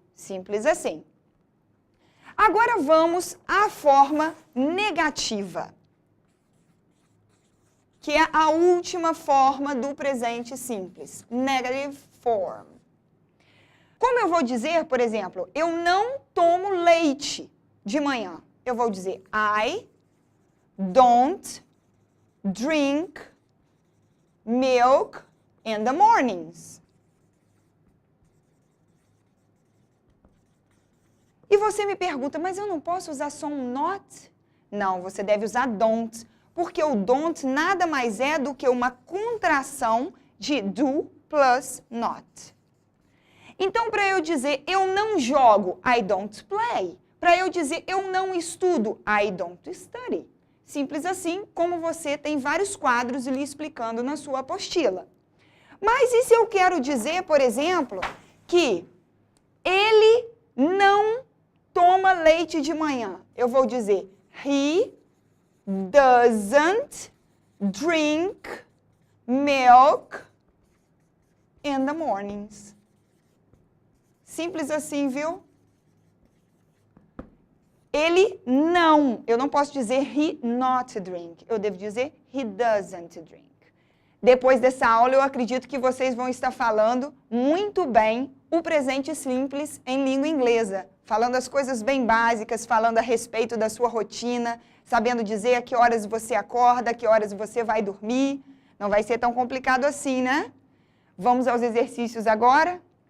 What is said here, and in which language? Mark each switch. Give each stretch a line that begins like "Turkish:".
Portuguese: Simples assim. Agora vamos à forma negativa, que é a última forma do presente simples.
English: Negative form.
Portuguese: Como eu vou dizer, por exemplo, eu não tomo leite de manhã. Eu vou dizer,
English: I don't drink milk in the mornings.
Portuguese: E você me pergunta, mas eu não posso usar só um not? Não, você deve usar don't, porque o don't nada mais é do que uma contração de do plus not. Então, para eu dizer eu não jogo,
English: I don't play.
Portuguese: Para eu dizer eu não estudo,
English: I don't study.
Portuguese: Simples assim, como você tem vários quadros lhe explicando na sua apostila. Mas e se eu quero dizer, por exemplo, que ele não toma leite de manhã? Eu vou dizer
English: he doesn't drink milk in the mornings.
Portuguese: Simples assim, viu? Ele não. Eu não posso dizer
English: he not drink.
Portuguese: Eu devo dizer
English: he doesn't drink.
Portuguese: Depois dessa aula, eu acredito que vocês vão estar falando muito bem o presente simples em língua inglesa. Falando as coisas bem básicas, falando a respeito da sua rotina, sabendo dizer a que horas você acorda, a que horas você vai dormir. Não vai ser tão complicado assim, né? Vamos aos exercícios agora?